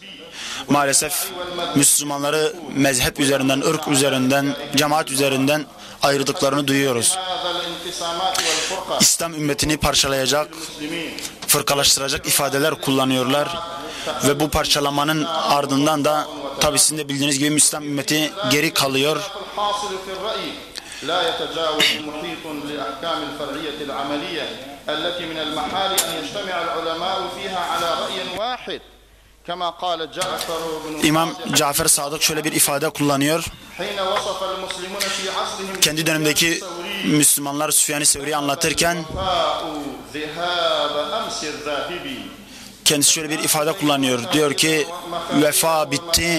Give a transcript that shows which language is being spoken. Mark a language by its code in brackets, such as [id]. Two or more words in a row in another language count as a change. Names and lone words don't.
[tr] Maalesef Müslümanları mezhep üzerinden, ırk üzerinden, cemaat üzerinden ayırdıklarını duyuyoruz. İslam ümmetini parçalayacak, fırkalaştıracak ifadeler kullanıyorlar. Ve bu parçalamanın ardından da tabi sizin de bildiğiniz gibi İslam ümmeti geri kalıyor. [ar] لا يتجاوز محيط لأحكام الفرعية العملية التي من المحال أن يجتمع العلماء فيها على رأي واحد كما قال جعفر بن [tr] İmam Cafer Sadık şöyle bir ifade kullanıyor. Kendi dönemindeki Müslümanlar Süfyan-ı Sevri'yi anlatırken kendisi şöyle bir ifade kullanıyor. Diyor ki vefa bitti.